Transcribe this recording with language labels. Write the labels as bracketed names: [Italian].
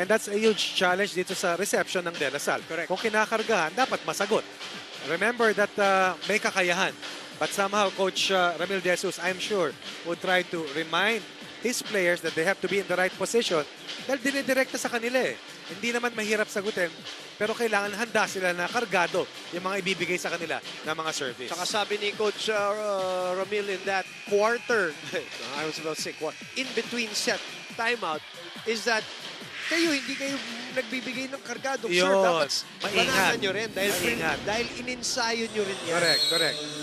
[English] And that's a huge challenge [Filipino] dito sa [English] reception ng De La Salle. Correct. [Filipino] Kung kinakargahan, dapat masagot. [English] Remember that [Filipino] may kakayahan. [English] But somehow, Coach Ramil De Jesus, I'm sure, would try to remind his players that they have to be in the right position [Filipino] dahil dinidirekta sa kanila eh. Hindi naman mahirap sagutin, pero kailangan handa sila na kargado yung mga ibibigay sa kanila ng mga service. Saka sabi ni [English] Coach Ramil in that quarter, I was about to say quarter, in between set timeout, is that [Filipino] hindi kayo nagbibigay ng kargadong serve. Dapat banahan nyo rin dahil ininsayo nyo rin yan. [English] Correct.